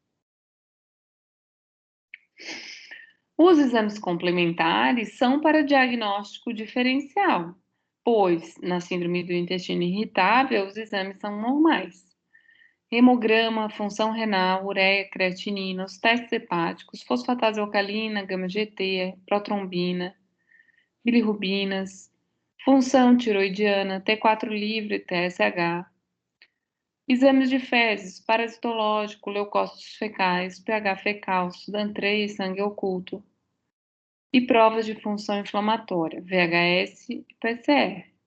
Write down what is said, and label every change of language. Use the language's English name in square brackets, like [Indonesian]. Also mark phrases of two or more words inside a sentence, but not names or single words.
[Portuguese] Os exames complementares são para diagnóstico diferencial, pois na síndrome do intestino irritável os exames são normais. Hemograma, função renal, ureia, creatinina, os testes hepáticos, fosfatase alcalina, gama-GT, protrombina, bilirrubinas, função tiroidiana, T4 livre, TSH, exames de fezes, parasitológico, leucócitos fecais, pH fecal, SUDAM3, sangue oculto, e provas de função inflamatória, VHS e PCR.